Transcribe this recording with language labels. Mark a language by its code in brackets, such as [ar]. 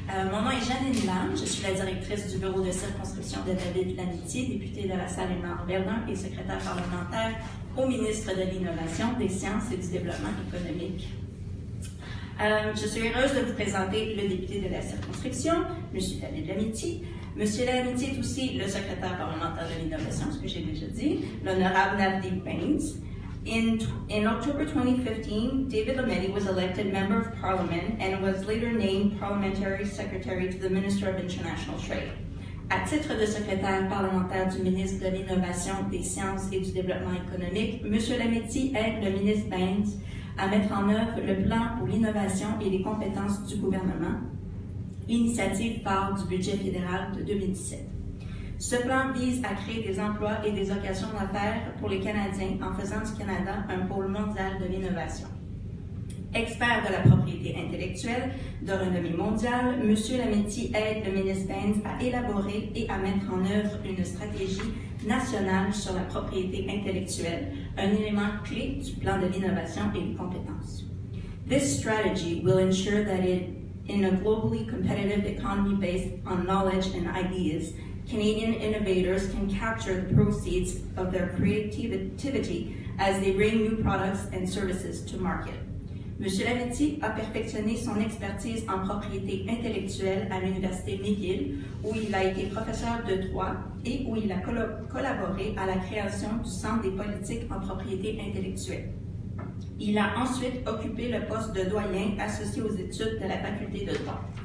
[fr] Mon nom est Janine Lam, je suis la directrice du bureau de circonscription de David Lametti, député de la Salle-Verdun et secrétaire parlementaire au ministre de l'Innovation, des Sciences et du Développement économique. Je suis heureuse de vous présenter le député de la circonscription, M. David Lametti. M. Lametti est aussi le secrétaire parlementaire de l'Innovation, ce que j'ai déjà dit, l'honorable Navdeep Bains. [en] In October 2015, David Lametti was elected Member of Parliament and was later named Parliamentary Secretary to the Minister of International Trade. [fr] À titre de secrétaire parlementaire du ministre de l'Innovation, des Sciences et du Développement économique, M. Lametti aide le ministre Bains à mettre en œuvre le plan pour l'innovation et les compétences du gouvernement, initiative phare du budget fédéral de 2017. Ce plan vise à créer des emplois et des occasions d'affaires pour les Canadiens en faisant du Canada un pôle mondial de l'innovation. Expert de la propriété intellectuelle de renommée mondiale, M. Lametti aide le ministre Bains à élaborer et à mettre en œuvre une stratégie nationale sur la propriété intellectuelle, un élément clé du plan de l'innovation et des compétences. [en] This strategy will ensure that in a globally competitive economy based on knowledge and ideas, Canadian innovators can capture the proceeds of their creativity as they bring new products and services to market. [fr] M. Lametti a perfectionné son expertise en propriété intellectuelle à l'Université McGill, où il a été professeur de droit et où il a collaboré à la création du Centre des politiques en propriété intellectuelle. Il a ensuite occupé le poste de doyen associé aux études de la faculté de droit.